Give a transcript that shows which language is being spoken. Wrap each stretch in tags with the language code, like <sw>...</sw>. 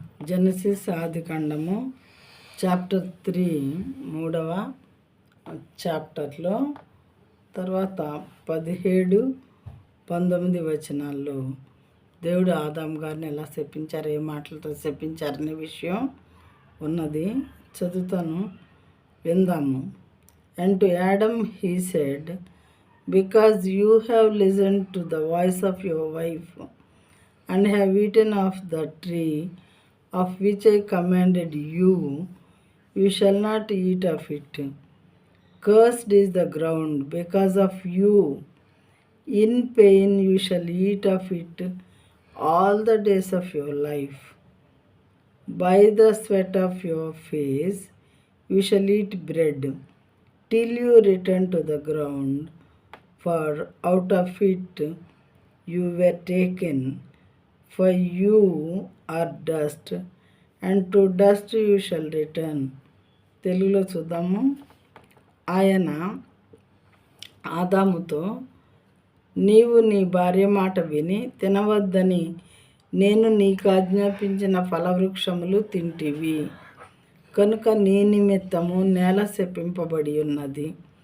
<te>Genesis ఆదికాండము chapter 3 3వ చాప్టర్లో తర్వాత 17-19 వచనాల్లో దేవుడు ఆదాము గారిని ఎలా శపించారు, ఏ మాటలతో శపించారనే విషయం ఉన్నది. చదువుతాను, విందాము.</te> <en>And to Adam he said, because you have listened to the voice of your wife and have eaten of the tree of which I commanded you, you shall not eat of it. Cursed is the ground because of you. In pain you shall eat of it all the days of your life. By the sweat of your face you shall eat bread till you return to the ground, for out of it you were taken, for you are dust, and to dust you shall return.</en> <te>తెలుగులో చూద్దాము. ఆయన ఆదాముతో, నీవు నీ భార్య మాట విని తినవద్దని నేను నీకు ఆజ్ఞాపించిన ఫలవృక్షములు తింటివి కనుక నీ నిమిత్తము నేల శపింపబడి ఉన్నది.</te>